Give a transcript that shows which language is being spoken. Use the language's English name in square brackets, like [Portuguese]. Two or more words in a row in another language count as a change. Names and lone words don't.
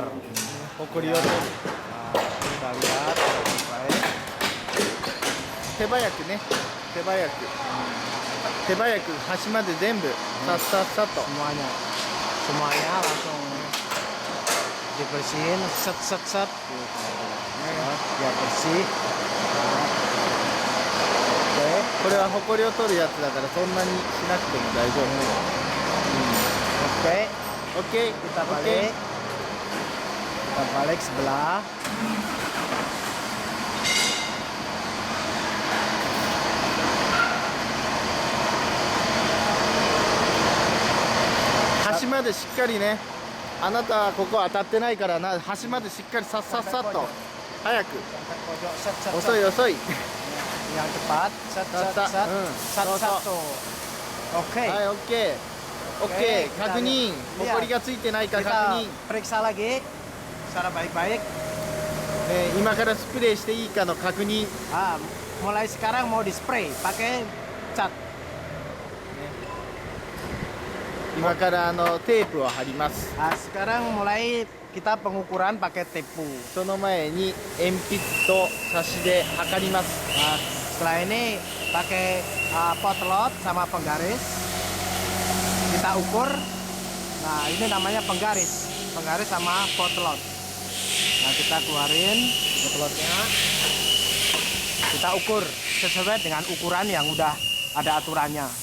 [Japanese] ほこりを取る。 [Indonesian] Kita lihat baik. [Japanese] 手早くね、手早く。手早く端まで全部さっさっさと。 [Indonesian] semuanya langsung dibersihin set set set gitu. Ya, biar bersih. Oke. [Japanese] これはほこりを取るやつだからそんなにしなくても大丈夫。 [Indonesian] Oke, Oke, kita balik. Kita balik sebelah. [Japanese] Hashi までしっかりね。あなたはここ当たってないからな。端までしっかりさっさっさっと。早く。 [Indonesian] Pojok set set [Japanese] 遅 [Indonesian] set. [Japanese] い遅い。 [Indonesian] Yang cepat set set Set, set. Set so, set so. tuh. Oke. [Japanese] はい、オッケー。オッケー。 [Indonesian] kita [Japanese] 確認。ほ [Indonesian] lihat. [Japanese] こりがついてないか確 [Indonesian] Kita [Japanese] 認。 [Indonesian] periksa lagi secara baik-baik. [Japanese] 今からスプレーしていいかの確認。 [Indonesian] Ah, mulai sekarang mau di spray pakai cat. [Japanese] 今からテープを貼ります。 [Indonesian] Nah, sekarang mulai kita pengukuran pakai tepu. [Japanese] その前に鉛筆と差しで測ります。 [Indonesian] Nah, setelah ini pakai potlot sama penggaris. Kita ukur. Nah, ini namanya penggaris. Penggaris sama potlot. Nah, kita keluarin potlotnya. Kita ukur sesuai dengan ukuran yang udah ada aturannya.